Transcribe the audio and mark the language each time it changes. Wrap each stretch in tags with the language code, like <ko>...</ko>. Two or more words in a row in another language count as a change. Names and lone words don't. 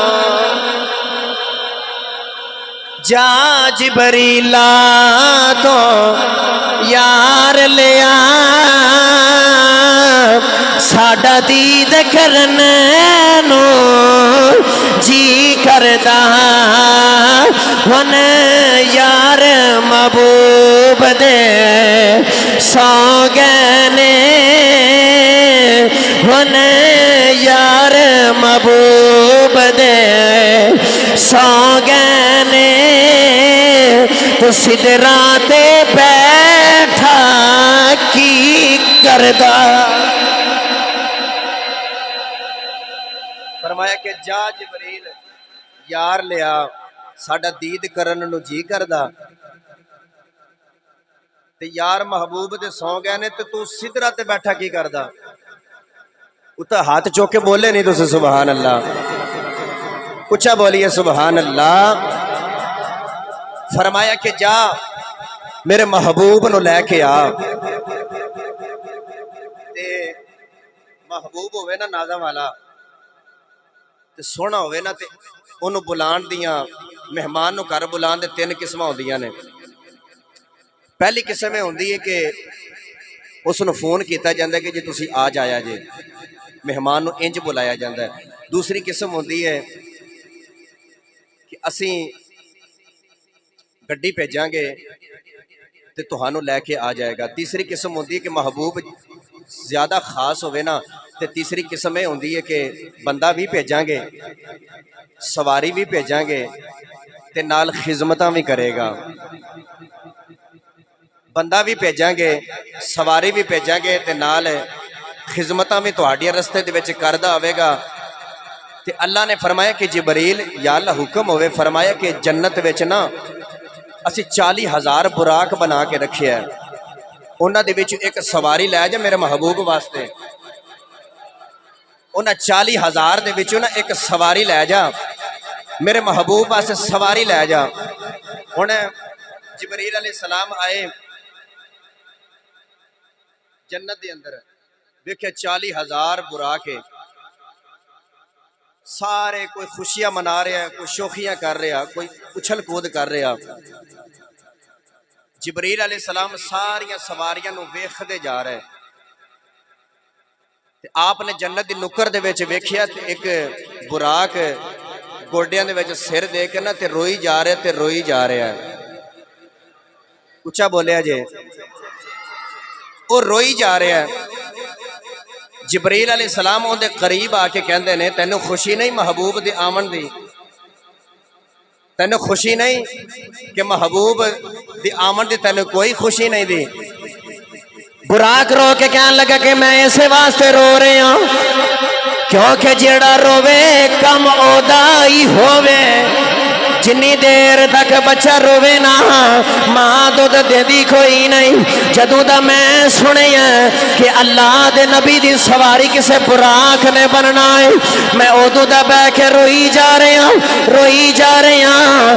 <pa>جا جبریلا تو یار لیا، ساڈا دید کرنے نو جی کردا ہن یار محبوب دے سو گئے نے، ہن یار محبوب دے سو گئے نے، تو سدرا تے بیٹھا کی کردا۔ فرمایا کہ جا جبریل یار لیا ساڈا دید کرن نو جی کردا، تے یار محبوب دے سو گئے نے تے تو سدرا تے بیٹھا کی کردا؟</pa> <ur>اتنا ہاتھ چوک کے بولے نہیں تو</ur> <ar>سبحان اللہ،</ar> <ur>اچھا بولیے</ur> <ar>سبحان اللہ۔</ar> <pa>فرمایا کہ جا میرے محبوب نو لے کے آ، تے محبوب ہوئے نا نازم والا تے سونا ہوئے نا تے انہوں بلان دیاں مہمان نو گھر بلان دے تین قسمہ ہوندیاں نے۔ پہلی قسم میں ہوندی ہے کہ اس نو فون کیتا جاندہ ہے کہ جی تسی آ جایا جے، مہمان نو انج بلایا جاندہ ہے۔ دوسری قسم ہوندی ہے کہ اسیں گڈی بھیجاں گے تے تہانوں لے کے آ جائے گا۔ تیسری قسم ہوندی ہے کہ محبوب زیادہ خاص ہوئے نا تے تیسری قسم میں ہوندی ہے کہ بندہ بھی بھیجاں گے، سواری بھی بھیجاں گے تے نال خدمتاں بھی کرے گا۔ بندہ بھی بھیجاں گے، سواری بھی بھیجاں گے تے نال خدمتاں بھی تہاڈیاں رستے دے وچ کردا ہوے گا۔ تے اللہ نے فرمایا کہ جبریل یا اللہ حکم ہوئے، فرمایا کہ جنت وچ نا اسی 40,000 براق بنا کے رکھے ہے، انہاں دے وچ ایک سواری لے جا میرے محبوب واسطے، انہاں 40,000 دے وچوں نا ایک سواری لے جا میرے محبوب واسطے، سواری لے جا۔ ہن جبریل</pa> <ar>علیہ السلام</ar> <pa>آئے جنت دے اندر، دیکھے 40,000 براق ہے، سارے کوئی خوشیاں منا رہا ہے، کوئی شوخیاں کر رہا، کوئی اچھل کود کر رہا. جبریل</pa> <ar>علیہ السلام</ar> <pa>ساریاں سواریاں نو ویکھدے جا رہے. تے آپ نے جنت دی نکر دے وچ ویکھیا تے ایک براق گوڈیاں دے وچ سر دے کے نا تے روئی جا رہا تے روئی جا رہا ہے. اچھا بولیا جے، وہ روئی جا رہا ہے. جبریل</pa> <ar>علیہ السلام</ar> <pa>اون دے قریب آ کے کہندے نے تینوں خوشی نہیں محبوب دی آمن دی؟ تینوں خوشی نہیں کہ محبوب دی آمن دی تینوں کوئی خوشی نہیں دی؟ براق رو کے کہنے لگا کہ میں اسے واسطے رو رہے ہوں کیونکہ جیڑا روے کم اودا ہی ہووے. جنی دیر تک بچہ روے نا ماں دودھ دے دی کوئی نہیں. جدوں دا میں سنیا کہ اللہ دے نبی دی سواری کسے براق نے بننا ہے میں ادو دا بہ کے روئی جا رہے ہوں روئی جا رہے ہوں.</pa>